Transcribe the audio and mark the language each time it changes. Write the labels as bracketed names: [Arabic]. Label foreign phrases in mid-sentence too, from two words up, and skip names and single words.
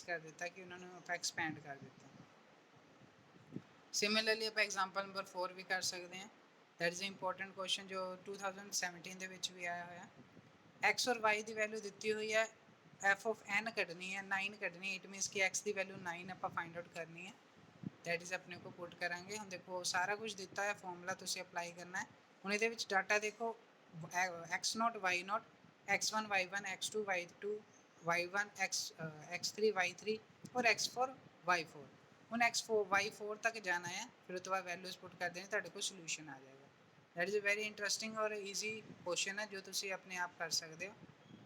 [Punjabi] ਕਰ ਦਿੱਤਾ ਕਿ ਉਹਨਾਂ ਨੂੰ ਆਪਾਂ ਐਕਸਪੈਂਡ ਕਰ ਦਿੱਤਾ ਸਿਮਿਲਰਲੀ ਆਪਾਂ [English] example number [Punjabi] 4 ਵੀ ਕਰ ਸਕਦੇ ਹਾਂ [English] that is a important question [Punjabi] ਜੋ 2017 ਦੇ ਵਿੱਚ ਵੀ ਆਇਆ ਹੋਇਆ x ਔਰ y ਦੀ ਵੈਲਿਊ ਦਿੱਤੀ ਹੋਈ ਹੈ [English] f of n [Punjabi] ਕੱਢਣੀ ਹੈ 9 ਕੱਢਣੀ [English] it means [Punjabi] ਕਿ x ਦੀ ਵੈਲਿਊ 9 ਆਪਾਂ ਫਾਈਂਡ ਆਊਟ ਕਰਨੀ ਹੈ [English] that is [Punjabi] ਆਪਣੇ ਕੋ ਪੁੱਟ ਕਰਾਂਗੇ ਹੁਣ ਦੇਖੋ ਸਾਰਾ ਕੁਝ ਦਿੱਤਾ ਹੈ ਫਾਰਮੂਲਾ ਤੁਸੀਂ ਅਪਲਾਈ ਕਰਨਾ ਹੈ ਹੁਣ ਇਹਦੇ ਵਿੱਚ ਡਾਟਾ ਦੇਖੋ x0 y0 x1 y1 x2 y2 y1 x3 y3 और x4 y4 ਹੁਣ x4 y4 ਤੱਕ ਜਾਣਾ ਹੈ ਫਿਰ ਉਸ ਤੋਂ ਬਾਅਦ ਵੈਲਿਊਜ਼ ਪੁੱਟ ਕਰ ਦੇਣੀ ਤੁਹਾਡੇ ਕੋਲ ਸੋਲੂਸ਼ਨ ਆ ਜਾਏਗਾ [English] that is a very interesting [Punjabi] ਔਰ [English] easy question [Punjabi] ਹੈ ਜੋ ਤੁਸੀਂ ਆਪਣੇ ਆਪ ਕਰ ਸਕਦੇ ਹੋ